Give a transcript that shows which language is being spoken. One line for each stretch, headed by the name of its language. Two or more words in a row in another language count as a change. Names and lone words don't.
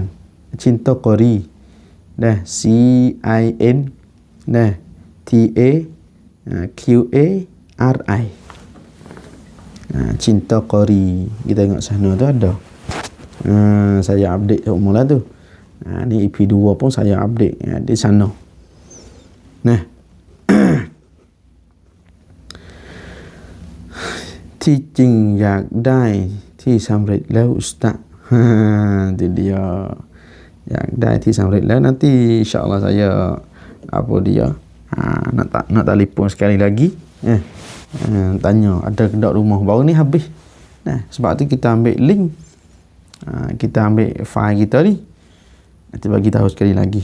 Malay: Cinta Qari. CIN TAQARI. Cinta Qari. Kita tengok sana tu ada. Saya update mula tu. Ni EP2 pun saya update di sana.
Thai: ที่จริงอยากได้ที่สำเร็จแล้วอุสตาด
Malay: itu dia. Yang dah
Thai: ที่สำเร็จแล้ว
Malay: nanti insyaAllah saya nak telefon sekali lagi tanya ada kedai rumah baru ni habis. Sebab tu kita ambil link, kita ambil file kita ni, nanti bagi tahu sekali lagi.